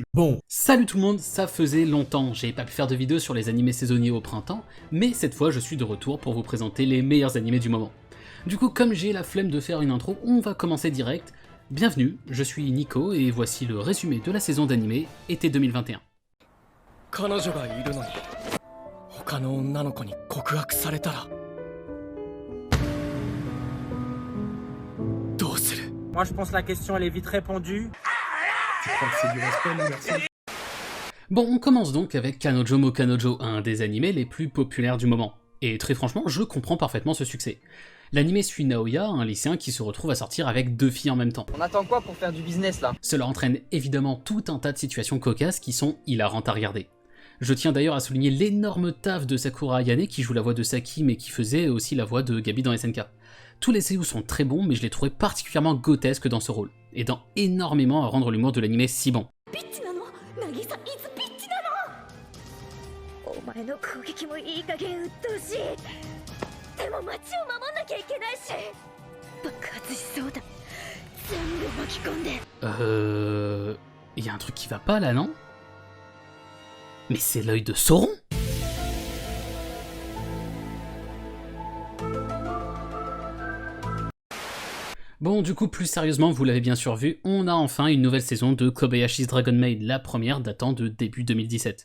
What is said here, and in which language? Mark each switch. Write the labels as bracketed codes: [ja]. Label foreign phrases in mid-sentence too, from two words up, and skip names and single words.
[fr] Bon, salut tout le monde, ça faisait longtemps, j'ai pas pu faire de vidéo sur les animés saisonniers au printemps, mais cette fois je suis de retour pour vous présenter les meilleurs animés du moment. Du coup, comme j'ai la flemme de faire une intro, on va commencer direct. Bienvenue, je suis Nico et voici le résumé de la saison d'animé été 2021. [ja] 彼女がいるのに他の女の子に告白されたらどうする [fr] Moi je pense que la question elle est vite répondue. Tu crois que c'est du respect, mon garçon? Bon, on commence donc avec Kanojo mo Kanojo, un des animés les plus populaires du moment. Et très franchement, je comprends parfaitement ce succès. L'animé suit Naoya, un lycéen qui se retrouve à sortir avec deux filles en même temps. On attend quoi pour faire du business là? Cela entraîne évidemment tout un tas de situations cocasses qui sont hilarantes à regarder. Je tiens d'ailleurs à souligner l'énorme taf de Sakura Ayane qui joue la voix de Saki mais qui faisait aussi la voix de Gabi dans SNK. Tous les seiyuu sont très bons mais je les trouvais particulièrement grotesques dans ce rôle, aidant énormément à rendre l'humour de l'animé si bon. [ja] お前の攻撃もいい加減鬱陶しい。でも街を守んなきゃいけないし、爆発しそうだ。全部巻き込んで。 [fr] Y a un truc qui va pas là, non? Mais c'est l'œil de Sauron? Bon, du coup, plus sérieusement, vous l'avez bien sûr vu, on a enfin une nouvelle saison de Kobayashi's Dragon Maid, la première datant de début 2017.